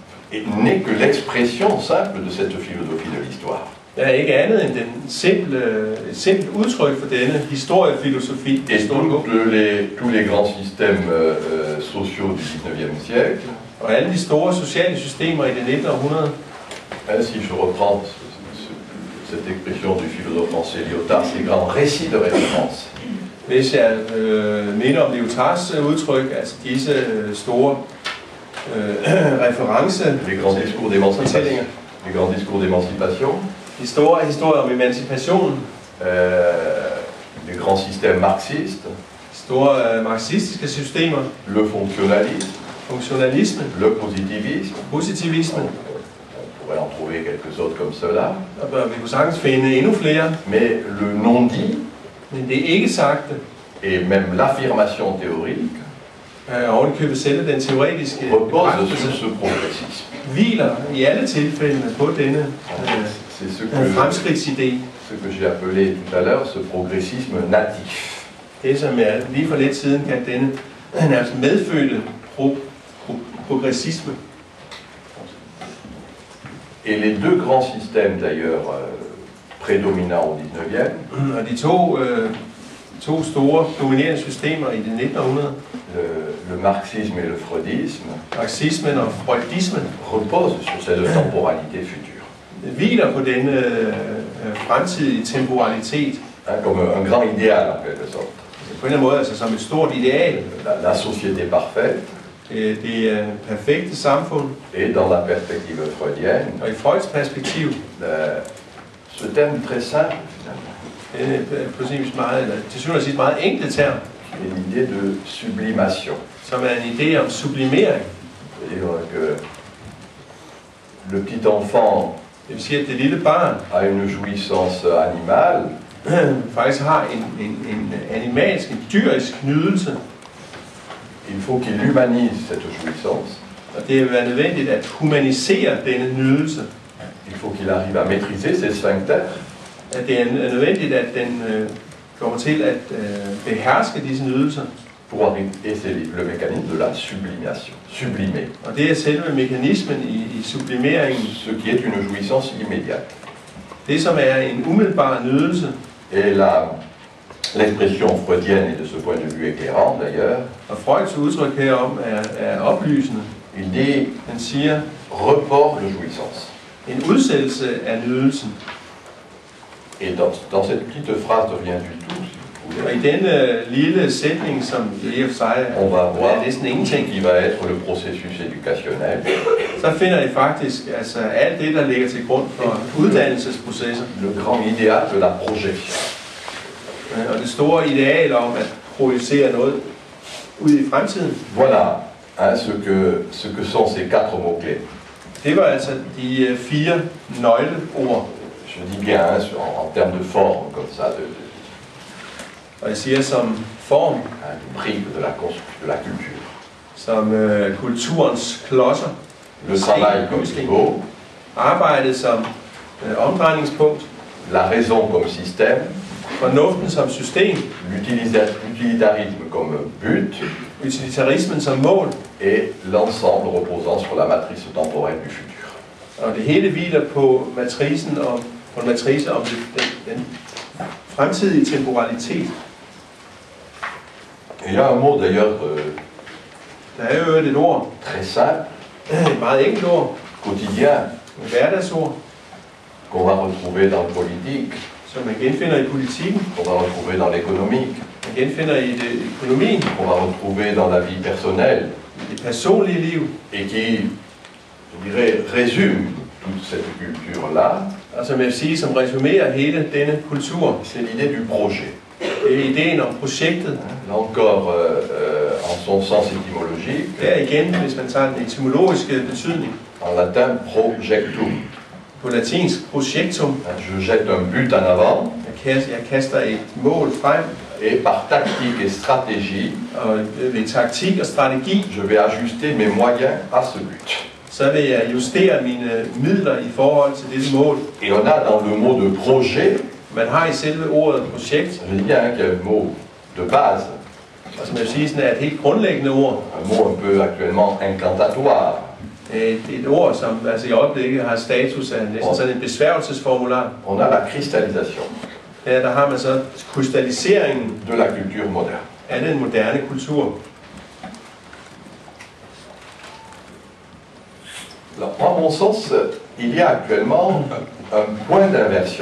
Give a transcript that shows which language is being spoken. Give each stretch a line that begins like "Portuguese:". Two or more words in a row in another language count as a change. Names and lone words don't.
French: n'est que l'expression simple de cette philosophie de l'histoire.
Danish: Det er ikke andet end et simpelt udtryk for denne historiefilosofi.
French: Et tous les grands systèmes sociaux du 19e siècle,
Danish: Og alle de store sociale systemer i det 19. århundrede,
French: si je reprends cette expression du philosophe français Lyotard, ces grands récits de référence.
Danish: Hvis jeg minder om Lyotards udtryk, altså disse store reference,
French: Les grands discours d'émancipation. Les grands discours d'émancipation.
Danish: de store historier om emancipation,
French: Les grands systèmes marxistes.
Danish: store marxistiske systemer,
French: Le fonctionnalisme.
Danish: funktionalisme,
French: Le positivisme.
Danish: positivisme,
French: On pourrait en trouver quelques autres comme cela.
Danish: og vi kunne sagtens finde endnu flere,
French: Mais le non-dit
Danish: men det er ikke sagte,
French: et même l'affirmation théorique
Danish: ovenikøbet selve den teoretiske
French: repose sur
Danish: bekræftelse,
French: ce progressisme.
Danish: hviler i alle tilfældene på denne
French: C'est
Danish: fremskridtsidé.
French: ce que j'ai appelé tout à l'heure ce progressisme natif.
Danish: Det som jeg lige for lidt siden kaldte denne nærmest medfødte progressisme.
French: Et les deux grands systèmes d'ailleurs prédominants au 19e,
Danish: Og de to store dominerende systemer i det 19. århundrede,
French: le marxisme et le freudisme,
Danish: marxismen og freudismen,
French: reposent sur cette temporalité future.
Danish: hviler på denne fremtidige temporalitet.
French: Comme un grand idéal en quelque sorte.
Danish: På en eller anden måde altså som et stort ideal.
French: La société parfaite.
Danish: Det perfekte samfund.
French: Et dans la perspective freudienne,
Danish: Og i Freuds perspektiv,
French: ce terme très simple finalement,
Danish: til syvende og sidst meget enkle term,
French: est l'idée de sublimation.
Danish: som er en idé om sublimering.
French: C'est-à-dire que le petit enfant
Danish: Det vil sige, at det lille barn
French: a une jouissance animale,
Danish: faktisk har en animalsk, en dyrisk nydelse.
French: il faut qu'il humanise cette jouissance.
Danish: Og det vil være nødvendigt at humanisere denne nydelse.
French: Il faut qu'il arrive à maîtriser ses sphincters.
Danish: At det er nødvendigt, at den kommer til at beherske disse nydelser.
French: Et c'est le mécanisme de la sublimation. Sublimer.
Danish: Og det er selve mekanismen i sublimeringen.
French: Ce qui est une jouissance immédiate.
Danish: Det som er en umiddelbar nydelse.
French: Et l'expression freudienne est de ce point de vue éclairante d'ailleurs.
Danish: Og Freuds udtryk herom er oplysende.
French: Il dit,
Danish: Han siger,
French: report de jouissance.
Danish: En udsættelse af nydelsen.
French: Et dans cette petite phrase de rien du tout,
Danish: og i denne lille sætning, som i og for sig er næsten ingenting,
French: qui va être le processus éducationnel,
Danish: så finder I faktisk altså alt det, der ligger til grund for uddannelsesprocesser.
French: Le grand idéal de la projection.
Danish: Og det store ideal om at projicere noget ud i fremtiden.
French: Voilà ce que sont ces quatre mots-clés.
Danish: Det var altså de 4 nøgleord.
French: Je dis bien en termes de forme, comme ça,
Danish: og jeg siger som form,
French: du prisme de la culture.
Danish: Som kulturens klodser.
French: Le travail comme pivot.
Danish: Arbejdet som omdrejningspunkt.
French: La raison comme système.
Danish: Fornuften som system.
French: L'utilitarisme comme but.
Danish: Utilitarismen som mål.
French: Et l'ensemble reposant sur la matrice temporelle du futur.
Danish: Og det hele hviler på matricen om på en matrice om den fremtidige temporalitet.
French: Il y a un mot d'ailleurs
Danish: der er jo et ord,
French: très simple,
Danish: et meget enkelt ord,
French: quotidien,
Danish: et hverdagsord,
French: qu'on va retrouver dans le politique,
Danish: som man genfinder i politikken,
French: qu'on va retrouver dans l'économique,
Danish: man genfinder i økonomien,
French: qu'on va retrouver dans la vie personnelle,
Danish: i det personlige liv,
French: et qui, je dirais, résume toute cette culture-là.
Danish: Og som jeg vil sige, som resumerer hele denne kultur.
French: C'est l'idée du projet.
Danish: Det er ideen om projektet.
French: Là encore, en son sens étymologique.
Danish: Der igen, hvis man tager den etymologiske betydning.
French: En latin, projectum.
Danish: På latinsk, projectum.
French: Je jette un but en avant.
Danish: Jeg kaster et mål frem.
French: Et par tactique et stratégie,
Danish: og ved taktik og strategi,
French: je vais ajuster mes moyens à ce but.
Danish: Så vil jeg justere mine midler i forhold til dette mål.
French: Et on a dans le mot de projet,
Danish: man har i selve ordet projekt,
French: je dis bien qu'il y a un mot de base.
Danish: Og som jeg vil sige, sådan er et helt grundlæggende ord.
French: Un mot un peu actuellement incantatoire.
Danish: Et ord, som altså i øjeblikket har status af næsten sådan en besværgelsesformular.
French: On a la cristallisation
Danish: Ja, der har man så krystalliseringen
French: de la culture moderne.
Danish: af den moderne kultur.
French: Alors, en mon sens, il y a actuellement un point d'inversion.